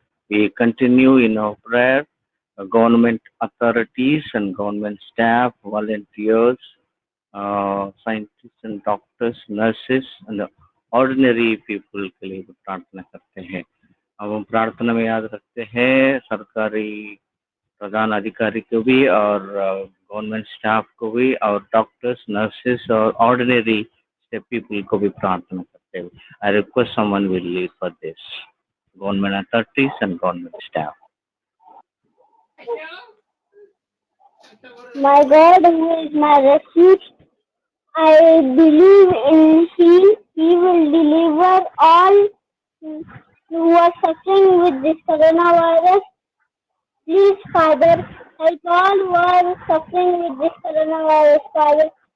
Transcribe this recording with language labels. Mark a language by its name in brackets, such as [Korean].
[English] We continue in our prayer. Government authorities and government staff, volunteers, scientists and doctors, nurses and the ordinary people [Hindi] के लिए प्रार्थना करते हैं. अब हम प्रार्थना में याद रखते हैं सरकारी प्रधान अधिकारी को भी और गवर्नमेंट स्टाफ को भी और डॉक्टर्स, नर्सेस और ऑर्डिनरी पीपल को भी प्रार्थना करते हैं. [English] I request someone will lead for this. Government authorities and government staff. My God who is my refuge, I believe in Him. He will deliver all who are suffering with this coronavirus. Please, Father, help all who are suffering with this coronavirus, Father.